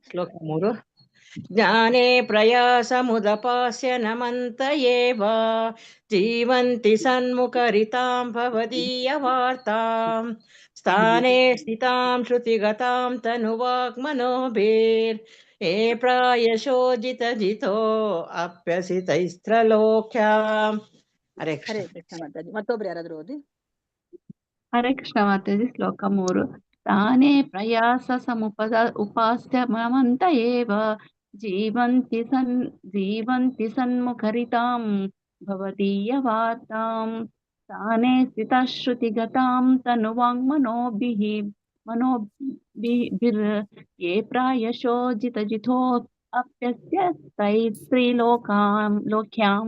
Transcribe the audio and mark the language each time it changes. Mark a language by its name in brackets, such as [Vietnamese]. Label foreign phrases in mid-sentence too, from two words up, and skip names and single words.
[Kannada] ಶ್ಲೋಕ 3. [Sanskrit] ಜ್ಞಾನೇ ಪ್ರಯಾಸಮುದಪಾಸ್ಯ ನಮಂತ ಏವ ಜೀವಂತಿ ಸನ್ಮುಖರಿತಾಂ ಭವದೀಯ ವಾರ್ತಾಂ ಸ್ಥಾನೇ ಸ್ಥಿತಾಂ ಶ್ರುತಿಗತಾಂ ತನುವಾಗ್ಮನೋಭಿರ್ ಏ ಪ್ರಾಯಶೋ ಜಿತೋ ಅಪ್ಯಸಿತೈಸ್ತ್ರಲೋಕ್ಯಾಂ. ಹರೇ ಹರೇ ಕೃಷ್ಣ. [Kannada] ಕೃಷ್ಣ ಮಾತಾಜಿ. ಮತ್ತೊಬ್ರು ಯಾರಾದ್ರೂ ಓದಿ. ಹರೇ ಕೃಷ್ಣ ಮಾತಾಜಿ. ಶ್ಲೋಕ 3. [Sanskrit] ತಾನೇ ಪ್ರಯಾಸ ಸಮುಪದ ಉಪಾಸ್ಯ ಮಮಂತ ಏವ ಜೀವಂತಿ ಸನ್ಮುಖರಿತಾಂ ಭವದೀಯ ವಾರ್ತಾಂ ತಾನೇ ಸ್ಥಿತಶ್ರುತಿಗತಾಂ ತನುವಾಂಗ್ಮನೋಭಿಃ ಯೇ ಪ್ರಾಯಶೋ ಜಿತೋ ಅಪ್ಯಸ್ಯ ಲೋಕ್ಯಾಂ.